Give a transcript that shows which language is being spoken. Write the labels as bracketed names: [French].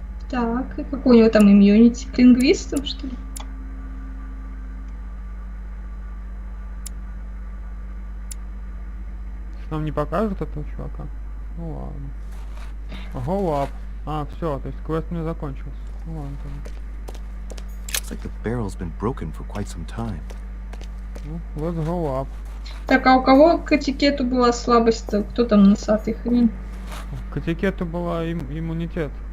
[Russian] Так, и какой у него там имьюнити? К лингвистам, что ли? Нам не покажут этого чувака? Ну ладно. [English] Go up. [Russian] А, все, то есть квест не закончился. Ну ладно тогда. [English] Looks like the barrel's been broken for quite some time. [Russian] Ну, [English] let's go up. [Russian] Так, а у кого к этикету была слабость-то? Кто там носатый хрень? К этикету была иммунитет.